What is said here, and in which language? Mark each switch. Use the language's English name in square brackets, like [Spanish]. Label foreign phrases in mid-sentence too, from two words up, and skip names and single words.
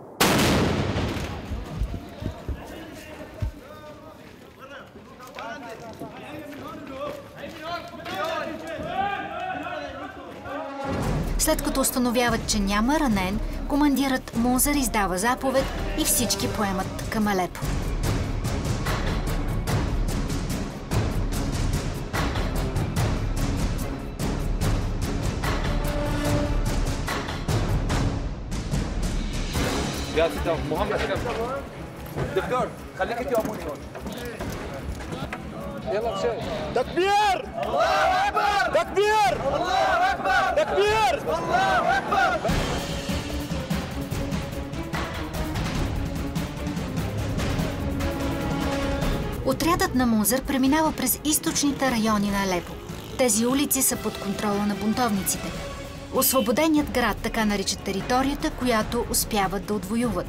[Bulgarian] След като установяват, че няма ранен, командирът Мунзер издава заповед и всички поемат към Алепо. [Arabic] يا ستة محمد دكتور خليك انت واموني هون. يلا بشوي. تكبير! الله اكبر! تكبير! الله اكبر! تكبير! الله اكبر! [Bulgarian] Отрядът на Мунзер преминава през източните райони на Алепо. Тези улици са под контрола на бунтовниците. Освободеният град така наричат територията, която успяват да отвоюват.